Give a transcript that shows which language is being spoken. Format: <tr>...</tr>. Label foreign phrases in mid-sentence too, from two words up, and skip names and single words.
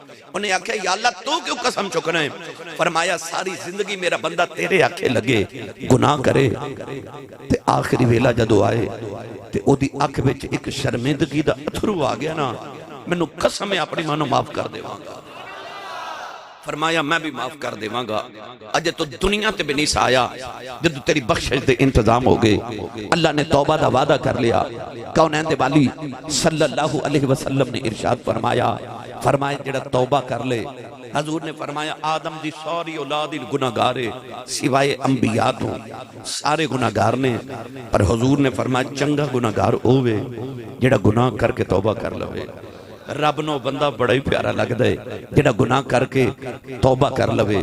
<pa>انہیں آکھیا</pa> <ar>يا الله</ar> <pa>تو کیوں قسم چکنا ہے؟ فرمایا ساری زندگی میرا بندہ تیرے آکھے لگے گناہ کرے تے آخری ویلا جدوں آئے تے اودی اکھ وچ اک شرمندگی دا اتھرو آ گیا نا، مینوں قسم ہے اپنی ماں نوں معاف کر دیواں گا. فرمایا میں بھی معاف کر دیواں گا، اجے تو دنیا تے بھی نہیں آیا جب تیری بخشش دے انتظام ہو گئے. اللہ نے توبہ دا وعدہ کر لیا. کونین دے والی</pa> <ar>صلى الله عليه وسلم</ar> <pa>نے ارشاد فرمایا، فرمایا جیڑا توبہ کر لے، حضور نے فرمایا آدم دی ساری اولاد ہی گناہگار ہے سوائے انبیاء تو، سارے گناہگار نے، پر حضور نے فرمایا چنگا گناہگار ہووے جیڑا گناہ کرکے توبہ کر لوے. رب نو بندہ بڑا ہی پیارا لگتا ہے جیڑا گناہ کرکے توبہ کر لوے.</pa>